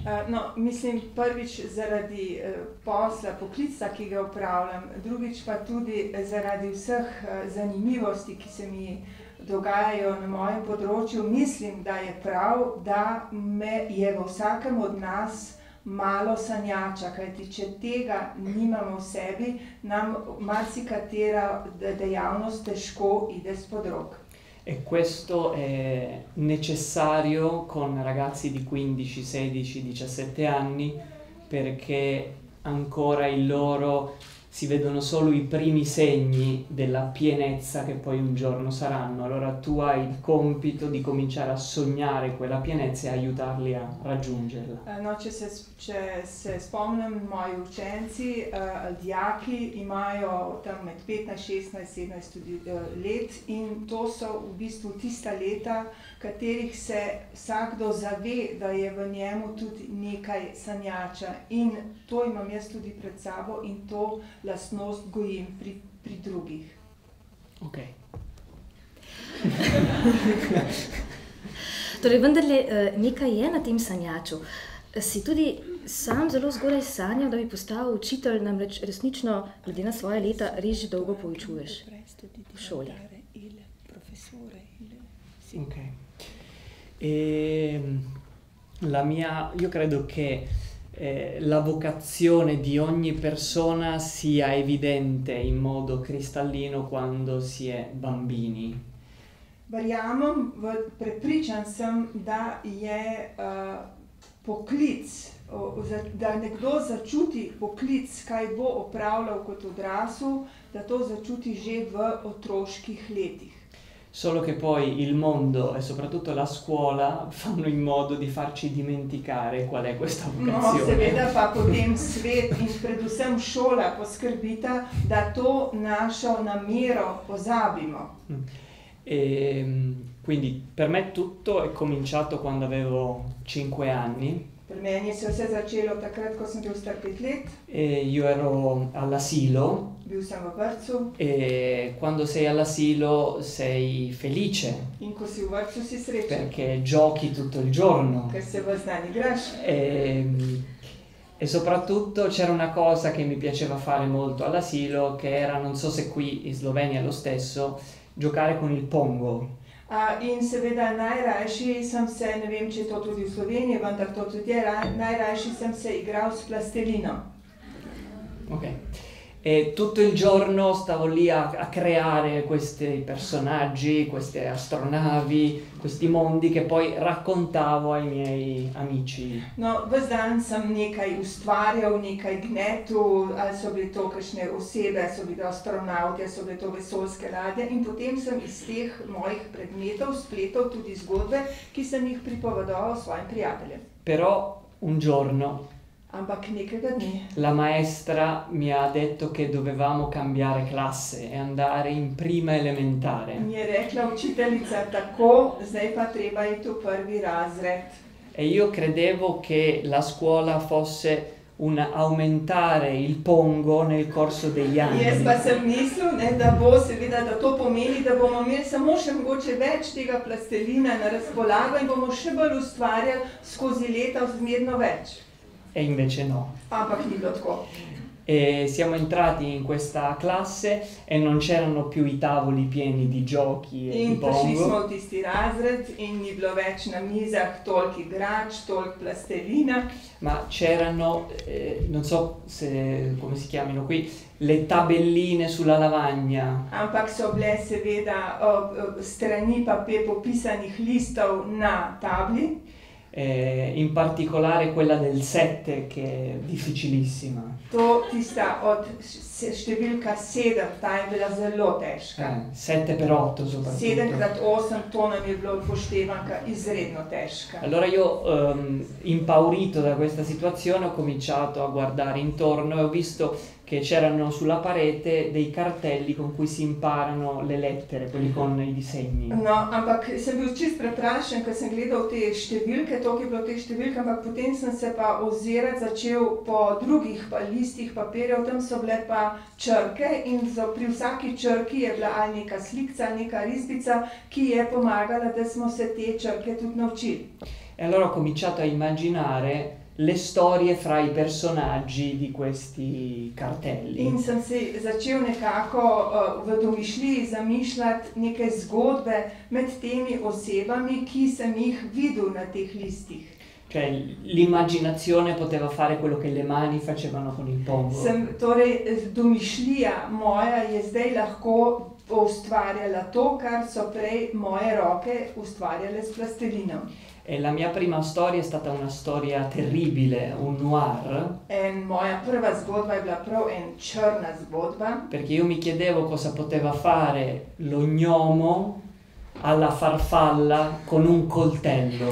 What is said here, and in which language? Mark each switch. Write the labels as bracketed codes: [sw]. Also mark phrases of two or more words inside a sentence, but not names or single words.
[sl] No, mislim prvič zaradi posla, poklica, ki ga opravljam, drugič pa tudi zaradi vseh zanimivosti, ki se mi dogajajo na mojem področju. Mislim, da je prav, da je v vsakem od nas malo sanjača, kajti če tega nimamo v sebi, nam marsikatera dejavnost težko ide spod rok. [it] E questo è necessario con ragazzi di 15, 16, 17 anni perché ancora in loro si vedono solo i primi segni della pienezza che poi un giorno saranno. Allora tu hai il compito di cominciare a sognare quella pienezza e aiutarli a raggiungerla. [sl] No, če se spomnim, moji učenci, dijaki imajo tam med 15, 16, 17 let in to so v bistvu tista leta, katerih se vsakdo zave, da je v njemu tudi nekaj sanjača. In to imam jaz tudi pred sabo in to lastnost gojim pri drugih. Ok. Torej, vendarle nekaj je na tem sanjaču. Si tudi sam zelo zgodaj sanjal, da bi postal učitelj, namreč resnično, glede na svoje leta, res že dolgo poučuješ v šoli. Ok. [it] Io credo che la vocazione di ogni persona sia evidente in modo cristallino quando si è bambini. [sl] Verjamem, prepričan sem, da je poklic, da nekdo začuti poklic, kaj bo opravljal kot odrasel, da to začuti že v otroških letih. [it] Solo che poi il mondo e soprattutto la scuola fanno in modo di farci dimenticare qual è questa vocazione. [sl] No, seveda pa potem svet in predvsem šola poskrbita, da to našo namero pozabimo. [it] Quindi per me tutto è cominciato quando avevo 5 anni. [sl] Per meni se vse začelo takrat, ko sem bil star 5 let. [it] Io ero all'asilo. [sl] Bil sem v vrtcu. [it] E quando sei all'asilo sei felice. [sl] In ko si v vrtcu si srečen. [it] Perché giochi tutto il giorno. [sl] Ker se ves dan igraš. [it] E soprattutto c'era una cosa che mi piaceva fare molto all'asilo, che era, non so se qui in Slovenia è lo stesso, giocare con il pongo. [sl] In seveda najrajši sem se, ne vem, če je to tudi v Sloveniji, vendar to tudi je, najrajši sem se igral s plastelino. Ok. [it] E tutto il giorno stavo lì a creare questi personaggi, queste astronavi, questi mondi che poi raccontavo ai miei amici. [sl] No, ves dan sem nekaj ustvarjal, nekaj gnetu, ali so bili to kakšne osebe, so bili astronauti, so bili to vesoljske ladje in potem sem iz teh mojih predmetov spletal tudi zgodbe, ki sem jih pripovedoval svojim prijateljem. [it] Però un giorno [sl] Ampak nekega dne [it] la maestra mi ha detto che dovevamo cambiare classe e andare in prima elementare. [sl] mi je rekla učiteljica, tako, zdaj pa treba iti v prvi razred. [it] E io credevo che la scuola fosse un aumentare il pongo nel corso degli anni. [sl] Jaz pa sem mislil, da bo seveda, da to pomeni, da bomo imeli samo še mogoče več tega plastelina na razpolago in bomo še bolj ustvarjali skozi leta zmerno več. [it] E invece no. [sl] Ampak ni bilo tako. [it] E siamo entrati in questa classe e non c'erano più i tavoli pieni di giochi e di [sl] In prišli smo [it] pongo, [sl] v tisti razred in ni bilo več na mizah toliko igrač, toliko plastelina, [it] ma c'erano, non so se, come si chiamino qui, le tabelline sulla lavagna. [sl] ampak so bile seveda strani popisanih listov na tabli. [it] In particolare quella del 7 che è difficilissima. [sl] To tista od številka 7, ta je bila zelo težka. [it] 7x8 soprattutto. [sl] 7x8, to nam je bilo upoštevanka izredno težka. [it] Allora io, impaurito da questa situazione, ho cominciato a guardare intorno e ho visto che c'erano sulla parete dei cartelli con cui si imparano le lettere, quelli con i disegni. [sl] No, ampak sem bil čist preprašen, ker sem gledal te številke, toliko je bilo te številke, ampak potem sem se pa ozirati začel po drugih listih papirjev, tam so bile pa črke in pri vsaki črki je bila ali neka slikca, ali neka risbica, ki je pomagala, da smo se te črke tudi naučili. [it] E allora ho cominciato a immaginare le storie fra i personaggi di questi cartelli. [sl] In sem se začel nekako v domišljiji zamišljati neke zgodbe med temi osebami, ki sem jih videl na teh listih. [it] Cioè l'immaginazione poteva fare quello che le mani facevano con il pongo. [sl] Torej, domišljija moja je zdaj lahko ustvarjala to, kar so prej moje roke ustvarjale s plastelinom. [it] E la mia prima storia è stata una storia terribile, un noir, [sl] Moja prva zgodba je bila prav črna zgodba, [it] perché io mi chiedevo cosa poteva fare lo gnomo alla farfalla con un coltello.